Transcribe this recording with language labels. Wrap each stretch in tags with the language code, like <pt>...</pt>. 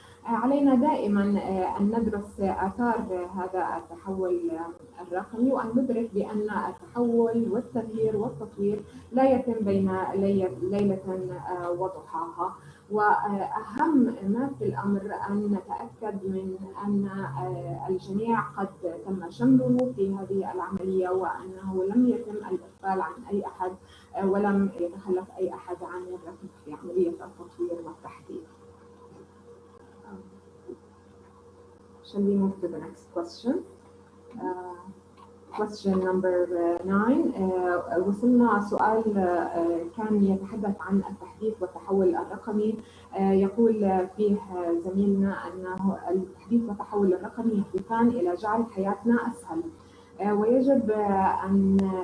<ar>علينا دائما أن ندرس آثار هذا التحول الرقمي، وأن ندرك بأن التحول والتغيير والتطوير لا يتم بين ليلة وضحاها، وأهم ما في الأمر أن نتأكد من أن الجميع قد تم شمله في هذه العملية، وأنه لم يتم الإغفال عن أي أحد ولم يتخلف أي أحد عن الركب في عملية التطوير والتحديث.</ar> <en>Shall we move to the next question? Question number 9.</en> <ar>وصلنا سؤال كان يتحدث عن التحديث والتحول الرقمي. يقول فيه زميلنا أنه التحديث والتحول الرقمي يهدفان إلى جعل حياتنا أسهل، ويجب أن</ar>